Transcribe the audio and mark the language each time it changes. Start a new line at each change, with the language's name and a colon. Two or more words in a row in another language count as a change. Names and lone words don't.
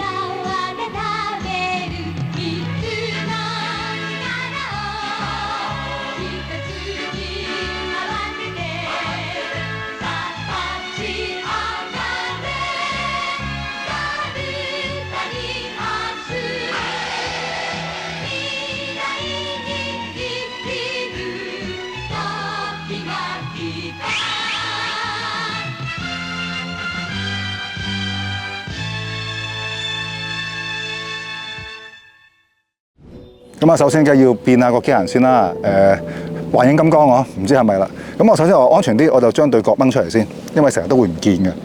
Japanese: を温めるいつの力を一つに合わせてさあ立ち上がれ遥かに明日未来に生きる時が来た
Cantonese: 咁啊，首先梗係要變下個機械人先啦。幻影金剛我唔知係咪啦。咁我首先我安全啲，我就將對角掹出嚟先，因為成日都會唔見嘅。